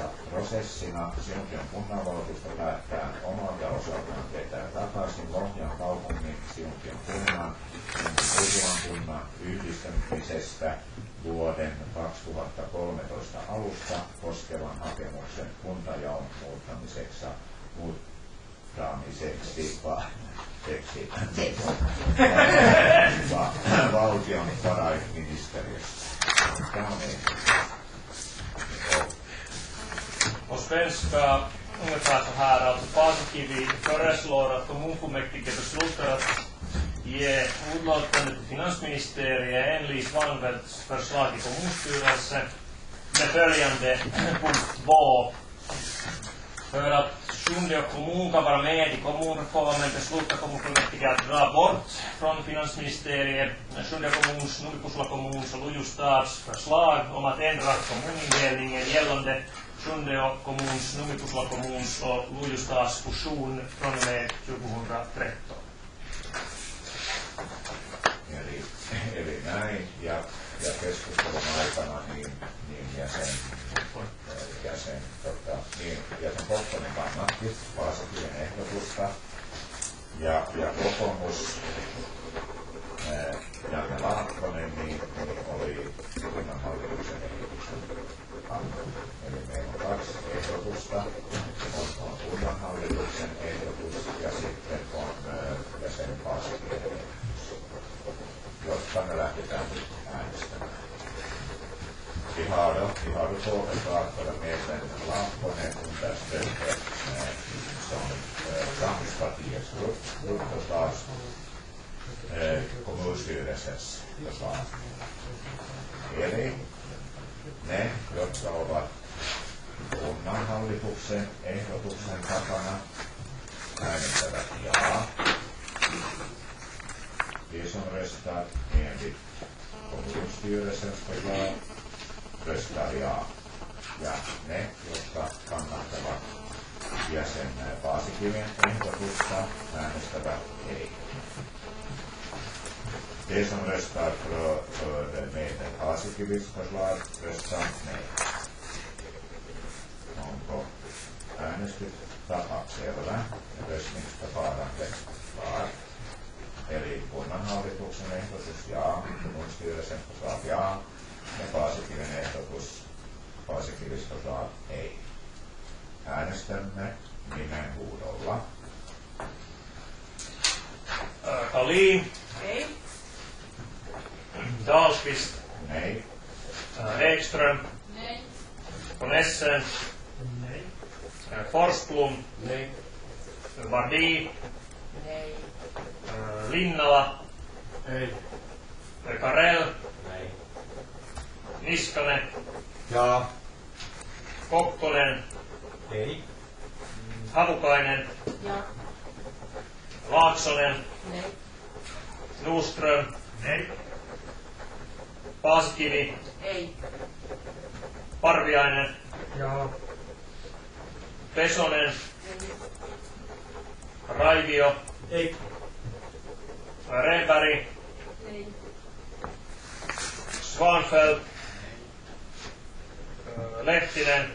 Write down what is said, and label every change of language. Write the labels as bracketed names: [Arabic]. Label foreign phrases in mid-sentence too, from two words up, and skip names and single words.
[Finnish] prosessina, Siuntion kunnanvaltuusto päättää omalta osaltaan vetää takaisin Lohjan kaupungin Siuntion kunnan Urjalan kunnan yhdistämisestä vuoden 2013 alusta koskevan hakemuksen kuntajaon muuttamiseksi valtiovarainministeriössä. Tämä on [Swedish] På svenska ungefär så här, alltså Paasikivi föreslår att kommunfullmäktige beslutar att ge utlåtande till finansministeriet enligt Svanfeldts förslag i kommunstyrelsen med följande punkt 2. För att Sjunde kommun kan vara med i kommunreformen beslutar kommunfullmäktige att dra bort från finansministeriet Sjunde kommuns, Numpusla kommuns och Luju stads förslag om att ändra kommunindelningen gällande Sjunde kommuns, Numpusla kommuns och Luju stads fusion från och med 2013. [Finnish] Eli näin, ja keskustelun aikana niin jäsen Kokkonen kannatti Paasikiven ehdotusta, ja kokoomus Janne Laakkonen niin oli kunnanhallituksen ehdotuksen kannalla. Eli meillä on kaksi ehdotusta, on kunnanhallituksen ehdotus ja sitten on jäsen Paasikiven ehdotus, jotta me lähdetään nyt äänestämään. [Swedish] Vi har två förslag för att medlen Laakkonen understödde som Framtidspartiets gruppförslag, kommunstyrelsens förslag. [Finnish] Eli ne, jotka ovat kunnanhallituksen ehdotuksen takana, äänestävät jaa. [Swedish] De som röstar enligt kommunstyrelsens förslag röstar ja. [Finnish] Ja ne, jotka kannattavat jäsen Paasikiven ehdotusta, äänestävät ei. [Swedish] De som röstar för medlen Paasikivins förslag röstar nej. [Finnish] Onko äänestystapa selvä? [Swedish] Röstningsförfarandet var. [Finnish] Eli kunnanhallituksen ehdotus ja, [Swedish] kommunstyrelsen förslag ja, [Finnish] ja Paasikiven ehdotus [Swedish] Paasikivis förslag [Finnish] ei. Äänestämme nimenhuudolla. Kalin. Ei. Dahlqvist. [Swedish] Nej. [Finnish] Ekström. [Swedish] Nej. [Finnish] Von Essen. [Swedish] Nej. [Finnish] Forsblom. [Swedish] Nej. [Finnish] Vardi. [Swedish] Nej. [Finnish] Linnala. Ei. Karel. [Swedish] Nej. [Finnish] Niskanen. Ja. Kokkonen. Ei. Havukainen. Ja. Laaksonen. [Swedish] Nej. [Finnish] Nordström. [Swedish] Nej. [Finnish] Paasikivi. Ei. Parviainen. Ja. Pesonen. Ei. Raivio. Ei. Rehberg. Ei. Svanfeldt. Lehtinen.